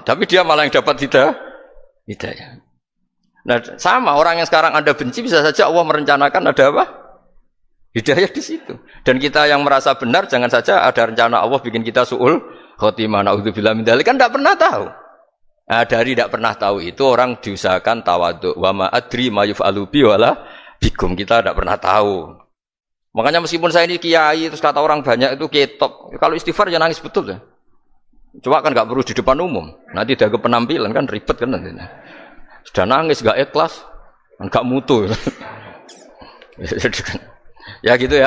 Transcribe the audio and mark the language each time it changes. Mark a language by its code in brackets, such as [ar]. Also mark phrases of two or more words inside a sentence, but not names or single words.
[id] Tapi dia malah yang dapat hidayah. Nah, sama orang yang sekarang Anda benci bisa saja Allah merencanakan ada apa? Hidayah di situ. Dan kita yang merasa benar jangan saja ada rencana Allah bikin kita [ar] سوء الخاتمة نعوذ بالله من ذلك, [id] kan tidak pernah tahu. Nah, dari tidak pernah tahu itu orang diusahakan tawadhu. [ar] وما أدري ما يفعل بي ولا بكم, [id] kita tidak pernah tahu. Makanya meskipun saya ini kiai terus kata orang banyak itu ketok, kalau istighfar ya nangis betul ya. Coba kan nggak perlu di depan umum. Nanti ada penampilan kan ribet kan nanti. Sudah nangis nggak ikhlas, nggak mutu. Ya gitu ya.